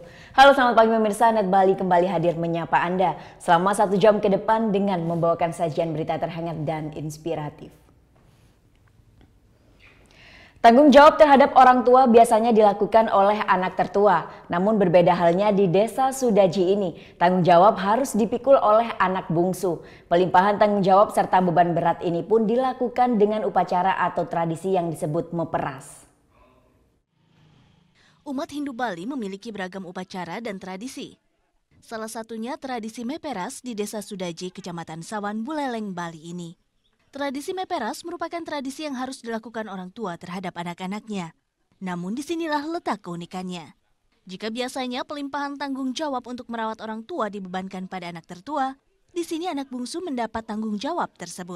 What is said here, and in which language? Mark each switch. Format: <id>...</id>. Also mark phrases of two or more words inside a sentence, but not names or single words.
<id>Halo, selamat pagi pemirsa. Net Bali kembali hadir menyapa Anda selama 1 jam ke depan dengan membawakan sajian berita terhangat dan inspiratif. Tanggung jawab terhadap orang tua biasanya dilakukan oleh anak tertua. Namun berbeda halnya di Desa Sudaji ini. Tanggung jawab harus dipikul oleh anak bungsu. Pelimpahan tanggung jawab serta beban berat ini pun dilakukan dengan upacara atau tradisi yang disebut meperas. Umat Hindu Bali memiliki beragam upacara dan tradisi. Salah satunya tradisi meperas di Desa Sudaji, Kecamatan Sawan, Buleleng, Bali ini. Tradisi meperas merupakan tradisi yang harus dilakukan orang tua terhadap anak-anaknya. Namun disinilah letak keunikannya. Jika biasanya pelimpahan tanggung jawab untuk merawat orang tua dibebankan pada anak tertua, di sini anak bungsu mendapat tanggung jawab tersebut.</id>